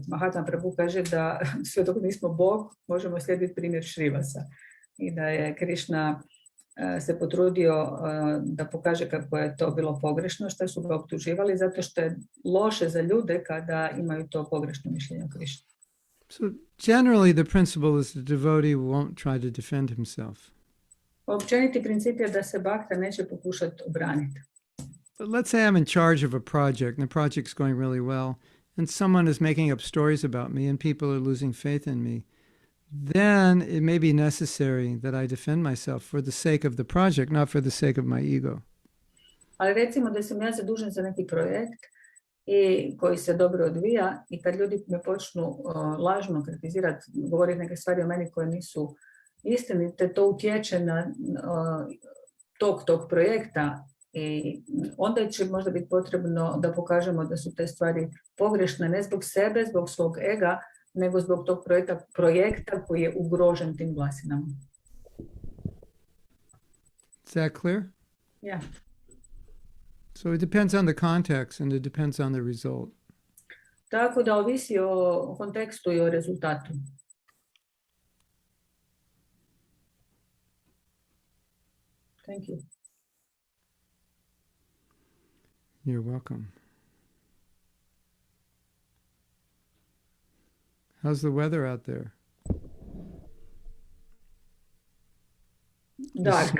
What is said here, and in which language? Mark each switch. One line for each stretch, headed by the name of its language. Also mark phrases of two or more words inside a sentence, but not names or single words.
Croatian: Mahatma Prabhu kaže da sve dok nismo Bog, možemo slijediti primjer Srivasa i da je Krišna se potrudio da pokaže kako je to bilo pogrešno, što su ga optuživali, zato što je loše za ljude kada imaju to pogrešno mišljenje o Krišni.
English: So generally the principle is the devotee won't try to defend himself.
Croatian: Općeniti princip je da se bhakta neće pokušati obraniti.
English: But let's say I'm in charge of a project and the project's going really well and someone is making up stories about me and people are losing faith in me. Then it may be necessary that I defend myself for the sake of the project, not for the sake of my ego.
Croatian: Ali recimo da sam ja zadužen za neki projekt i koji se dobro odvija i kad ljudi me počnu lažno kritizirati, govoriti neke stvari o meni koje nisu istinite, to utječe na tog projekta i onda će možda biti potrebno da pokažemo da su te stvari pogrešne, ne zbog sebe, zbog svog ega, nego zbog tog projekta koji je ugrožen tim glasinama.
English: Is that clear? Yeah. So it depends on the context and it depends on the result.
Croatian: Tako da ovisi o kontekstu i o rezultatu.
English: Thank you. You're welcome. How's the weather out there? Dark.